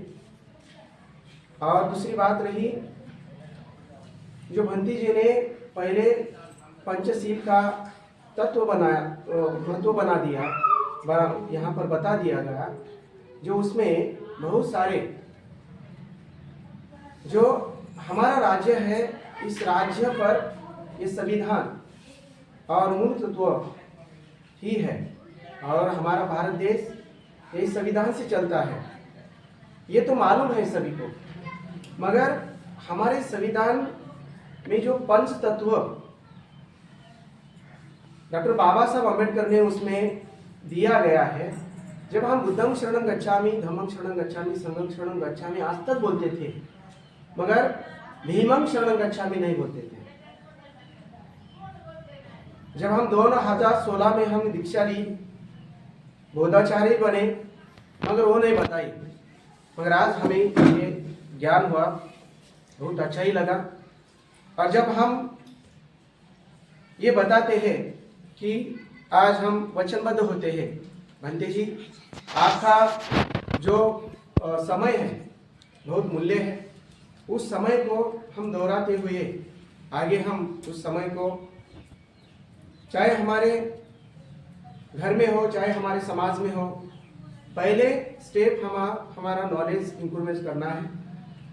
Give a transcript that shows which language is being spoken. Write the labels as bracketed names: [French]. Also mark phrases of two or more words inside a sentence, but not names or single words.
[Hindi] और दूसरी बात रही, जो भंती जी ने पहले पंचशील का तत्व बनाया, महत्व बना दिया, यहाँ पर बता दिया गया, जो उसमें बहुत सारे जो हमारा राज्य है, इस राज्य पर ये संविधान और मूल तत्व ही है और हमारा भारत देश यही संविधान से चलता है। ये तो मालूम है सभी को, मगर हमारे संविधान में जो पंच तत्व डॉक्टर बाबा साहब अम्बेडकर ने उसमें दिया गया है, जब हम [Pali] बुद्धं शरणं गच्छामि, धम्मं शरणं गच्छामि, संघं शरणं गच्छामि [Hindi] आज तक बोलते थे, मगर [Pali] भीमं शरणं गच्छामि [Hindi] नहीं बोलते थे। जब हम 2016 में हम दीक्षा ली, बोधाचार्य बने, मगर वो नहीं बताई, मगर आज हमें ये ज्ञान हुआ, बहुत अच्छा ही लगा। और जब हम ये बताते हैं कि आज हम वचनबद्ध होते हैं, भंते जी आपका जो समय है बहुत मूल्य है, उस समय को हम दोहराते हुए आगे हम उस समय को चाहे हमारे घर में हो चाहे हमारे समाज में हो, पहले स्टेप हमारा [English] knowledge improvement [Hindi] करना है।